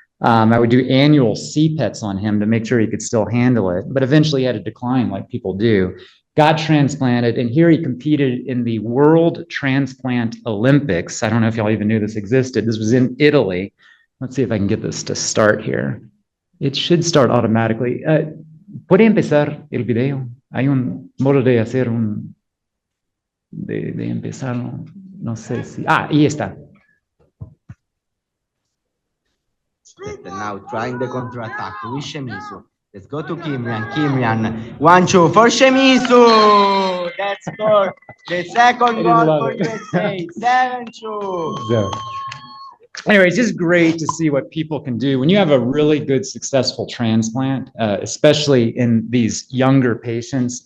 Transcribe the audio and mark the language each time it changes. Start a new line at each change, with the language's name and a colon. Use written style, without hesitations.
English: I would do annual CPETs on him to make sure he could still handle it, but eventually he had a decline like people do. Got transplanted, and here he competed in the World Transplant Olympics. I don't know if y'all even knew this existed. This was in Italy. Let's see if I can get this to start here. It should start automatically.
Spanish: ¿Puede empezar el video? Hay un modo de hacer de empezarlo. No sé si... ahí está.
English: Now trying the counter-attack with Shimizu. Let's go to Kimrian. Kimrian, 1-2 for Shimizu. That's good. The second goal for USA, 7-2. So, anyway, it's just great to see what people can do when you have a really good, successful transplant, especially in these younger patients.